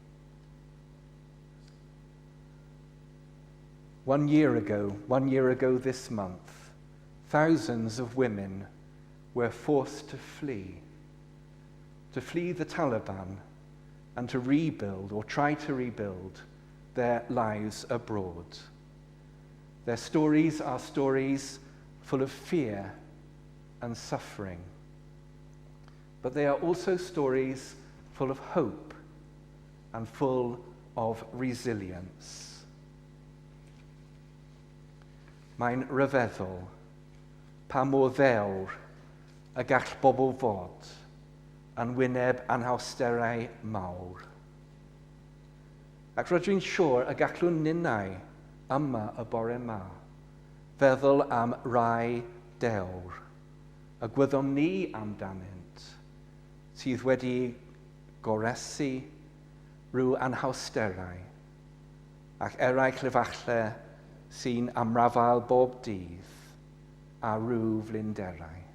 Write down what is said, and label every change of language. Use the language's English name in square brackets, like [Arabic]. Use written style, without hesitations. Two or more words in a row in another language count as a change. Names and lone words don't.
[English] 1 year ago this month, thousands of women were forced to flee the Taliban and to rebuild or try to rebuild their lives abroad. Their stories are stories full of fear and suffering, but they are also stories full of hope and full of resilience. [Welsh] Mae'n rhyfeddol pa mor ddewr y gall bobl fod yn wyneb anhawsterau mawr. Ac rydw i'n siŵr y gallwn ninnau yma y bore yma feddwl am rai dewr y gwyddom ni amdanynt sydd wedi goresu rhyw anhawsterau ac eraill efallai sy'n amrafael bob dydd a rhyw flinderau.